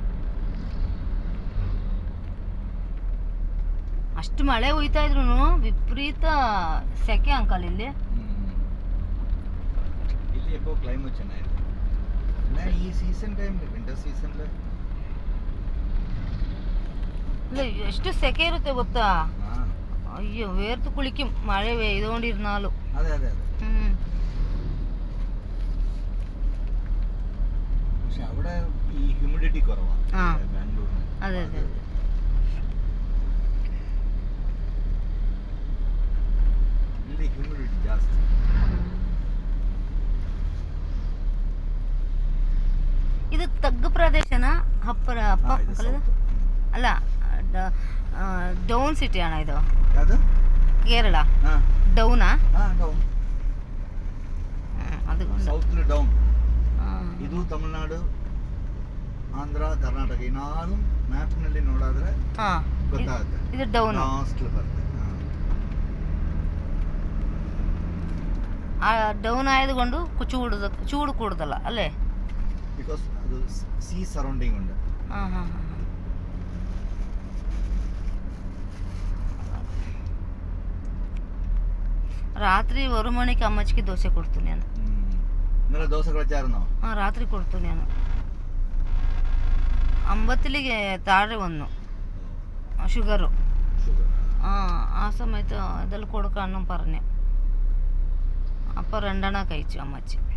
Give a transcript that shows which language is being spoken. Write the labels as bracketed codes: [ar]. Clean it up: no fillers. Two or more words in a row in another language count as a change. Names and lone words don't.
[kn] ಅಷ್ಟು ಮಳೆ ಹುಯ್ತಾ ಇದ್ರು ವಿಪರೀತ ಸೆಕೆ ಅಂಕಲ್ ಇಲ್ಲಿ. ಇಲ್ಲಿ ಯಾಕೋ ಕ್ಲೈಮೇಟ್ ಚೆನ್ನಾಗಿದೆ. [en] ಈ season time winter season [kn] ಇಲ್ಲ ಎಷ್ಟು ಸೆಕೆ ಇರುತ್ತೆ ಗೊತ್ತಾ? [ml] ಅಯ್ಯೋ വേർത്ത് കുളിക്കും മഴ പെയ്തുകൊണ്ടിരുന്നാലും. അതെ അതെ അതെ. പക്ഷെ അവിടെ ഈ ഹ്യൂമിഡിറ്റി കുറവാണ് ബാംഗ്ലൂരിന്. അതെ അതെ അതെ. [kn] ಇಲ್ಲಿ ಹ್ಯೂಮಿಡಿಟಿ ಜಾಸ್ತಿ. ಇದು ತಗ್ಗು ಪ್ರದೇಶನ ಅಲ್ಲ [en] down city [kn] ಅಣ್ಣ ಇದು? ಯಾವುದು? ಕೇರಳ ಡೌನಾ? ಡೌನ್, ಅದು [en] south down. [kn] ಇದು ತಮಿಳುನಾಡು, ಆಂಧ್ರ, ಕರ್ನಾಟಕ ಈ 4 ಮ್ಯಾಪ್ನಲ್ಲಿ ನೋಡಿದ್ರೆ ಗೊತ್ತಾಗುತ್ತೆ. ಇದು ಡೌನ್ ಲಾಸ್ಟ್ ಬರುತ್ತೆ. [ml] ഡൗൺ ആയതുകൊണ്ട് ചൂട് കൂടുതല അല്ലേ? ബിക്കോസ് അത് [en] sea surrounding [ml] ഉണ്ട്. ആ ഹാ ഹാ. [kn] ರಾತ್ರಿ 1 ಮಣಿಗೆ ಅಮ್ಮಚ್ಚಿಗೆ ದೋಸೆ ಕೊಡ್ತು ನಾನು. [ml] ഇന്നലെ ദോശ കഴിച്ചായിരുന്നോ? ആ രാത്രി കൊടുത്തു ഞാൻ. 50ಗೆ താഴെ വന്നു ഷുഗറ്. ആ സമയത്ത് ഇതെല്ലാം കൊടുക്കാനും പറഞ്ഞു. അപ്പോൾ 2 കഴിച്ചു അമ്മച്ചി.